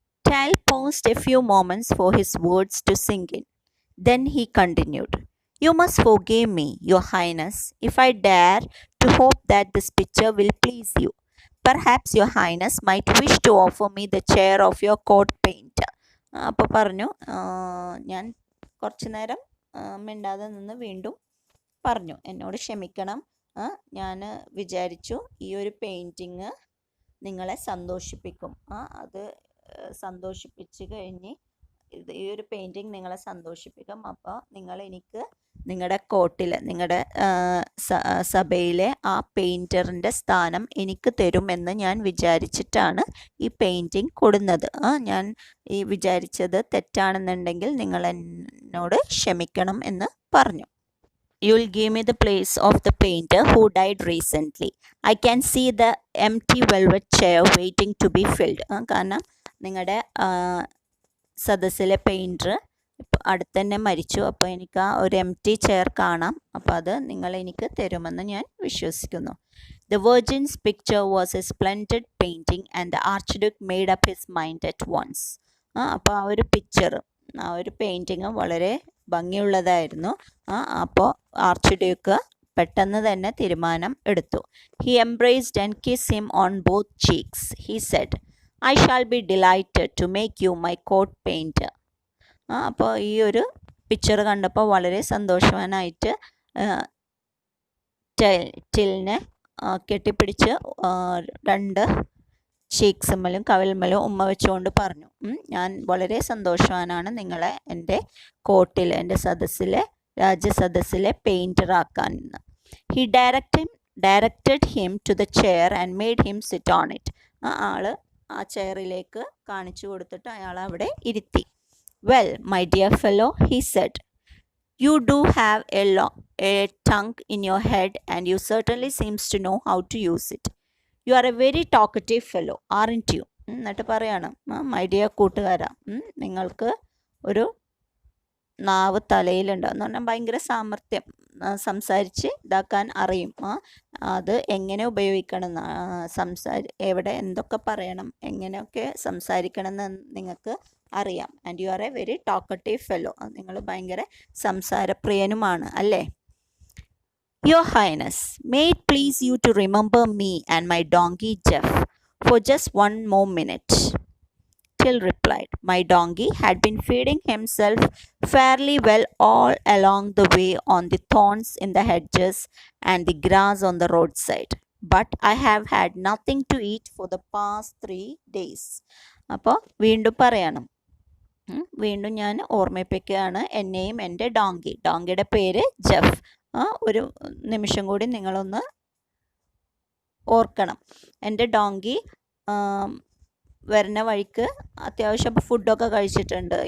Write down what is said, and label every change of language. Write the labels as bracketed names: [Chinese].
[English] Tile paused a few moments for his words to sink in. Then he continued, "You must forgive me, Your Highness, if I dare to hope that this picture will please you. Perhaps Your Highness might wish to offer me the chair of your court painter." [Malayalam] അപ്പോൾ പറഞ്ഞു, ഞാൻ കുറച്ചു നേരം മിണ്ടാതെ നിന്ന് വീണ്ടും പറഞ്ഞു, എന്നോട് ക്ഷമിക്കണം, ഞാൻ വിചാരിച്ചു ഈ ഒരു പെയിൻറ്റിങ് നിങ്ങളെ സന്തോഷിപ്പിക്കും, അത് സന്തോഷിപ്പിച്ച് കഴിഞ്ഞ് ഈ ഒരു പെയിൻറ്റിങ് നിങ്ങളെ സന്തോഷിപ്പിക്കും. അപ്പോൾ നിങ്ങൾ എനിക്ക് നിങ്ങളുടെ കോർട്ടിൽ, നിങ്ങളുടെ സഭയിലെ ആ പെയിൻറ്ററിൻ്റെ സ്ഥാനം എനിക്ക് തരുമെന്ന് ഞാൻ വിചാരിച്ചിട്ടാണ് ഈ പെയിൻറ്റിങ് കൊടുന്നത്. ഞാൻ ഈ വിചാരിച്ചത് തെറ്റാണെന്നുണ്ടെങ്കിൽ നിങ്ങൾ എന്നോട് ക്ഷമിക്കണം എന്ന് പറഞ്ഞു. [English] "You'll give me the place of the painter who died recently. I can see the empty velvet chair waiting to be filled." [Malayalam] കാരണം നിങ്ങളുടെ സദസ്സിലെ പെയിൻറ്റർ അടുത്ത് തന്നെ മരിച്ചു, അപ്പോൾ എനിക്ക് ആ ഒരു എംപ്റ്റി ചെയർ കാണാം, അപ്പോൾ അത് നിങ്ങൾ എനിക്ക് തരുമെന്ന് ഞാൻ വിശ്വസിക്കുന്നു. [English] "The Virgin's picture was a splendid painting and the Archduke made up his mind at once." [Malayalam] അപ്പോൾ ആ ഒരു പിക്ചർ, ആ ഒരു പെയിൻറ്റിങ് വളരെ ഭംഗിയുള്ളതായിരുന്നു. അപ്പോൾ ആർച്ച് ഡ്യൂക്ക് പെട്ടെന്ന് തന്നെ തീരുമാനം എടുത്തു. [English] "He embraced and kissed him on both cheeks. He said, 'I shall be delighted to make you my court painter.'" [Malayalam] അപ്പോൾ ഈ ഒരു പിക്ചർ കണ്ടപ്പോൾ വളരെ സന്തോഷവാനായിട്ട് ടിലിനെ കെട്ടിപ്പിടിച്ച് രണ്ട് ചീക്സുമ്മലും കവിൾമലും ഉമ്മ വെച്ചുകൊണ്ട് പറഞ്ഞു, "ഞാൻ വളരെ സന്തോഷവാനാണ് നിങ്ങളെ എൻ്റെ കോർട്ടിൽ, എൻ്റെ സദസ്സിലെ രാജ്യസദസ്സിലെ പെയിൻറ്ററാക്കാൻ." [English] "He directed him to the chair and made him sit on it." [Malayalam] ആൾ ആ ചെയറിലേക്ക് കാണിച്ചു കൊടുത്തിട്ട് അയാൾ അവിടെ ഇരുത്തി. [English] "Well, my dear fellow," he said, "you do have a tongue in your head and you certainly seems to know how to use it. You are a very talkative fellow, aren't you?" [Malayalam] എന്നിട്ട് പറയാണ്, "my dear കൂട്ടുകാരാ, നിങ്ങൾക്ക് ഒരു നാവ് തലയിലുണ്ട് എന്ന് പറഞ്ഞാൽ ഭയങ്കര സാമർത്ഥ്യം, സംസാരിച്ച് ഇതാക്കാൻ അറിയും, അത് എങ്ങനെ ഉപയോഗിക്കണം, എവിടെ എന്തൊക്കെ പറയണം, എങ്ങനെയൊക്കെ സംസാരിക്കണമെന്ന് നിങ്ങൾക്ക് അറിയാം. [English] and you are a very talkative fellow, [Malayalam] നിങ്ങൾ ഭയങ്കര സംസാരപ്രിയനുമാണ് അല്ലേ? [English] "Your Highness, may it please you to remember me and my donkey Jeff for just one more minute." Till replied, "My donkey had been feeding himself fairly well all along the way on the thorns in the hedges and the grass on the roadside, but I have had nothing to eat for the past 3 days." [Malayalam] അപ്പോൾ വീണ്ടും പറയണം, വീണ്ടും ഞാൻ ഓർമ്മിപ്പിക്കുകയാണ്, എന്നെയും എൻ്റെ ഡോങ്കിയുടെ പേര് Jeff. ഒരു നിമിഷം കൂടി നിങ്ങളൊന്ന് ഓർക്കണം. എൻ്റെ ഡോങ്കി വരുന്ന വഴിക്ക് അത്യാവശ്യം ഫുഡൊക്കെ കഴിച്ചിട്ടുണ്ട്.